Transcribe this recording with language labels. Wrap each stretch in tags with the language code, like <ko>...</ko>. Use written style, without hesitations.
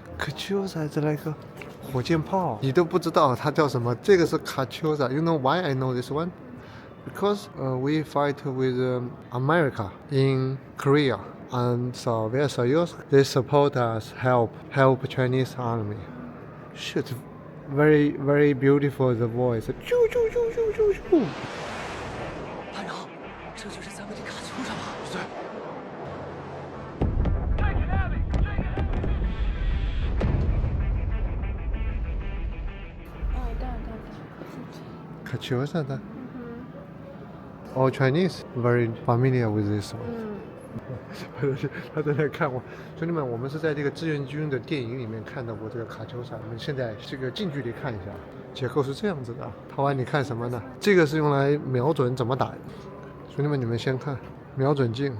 <zh>Катюша 这来个火箭炮，你都不知道它叫什么。这个是 Katyusha.</zh> <en>You know why I know this one? Because we fight with America in Korea and Soviet Soyuz. They support us, help Chinese army. Shit, very beautiful the voice. 啾啾啾啾啾啾。</en> <zh>班长，这就是咱们的卡秋莎吧？对。 Katyusha 的。</zh> <en>All Chinese very familiar with this one.</en> <zh>他在那看我，兄弟们，我们是在这个志愿军的电影里面看到过这个卡秋莎，我们现在这个近距离看一下，结构是这样子的。陶安，你看什么呢？这个是用来瞄准怎么打。兄弟们，你们先看瞄准镜。</zh>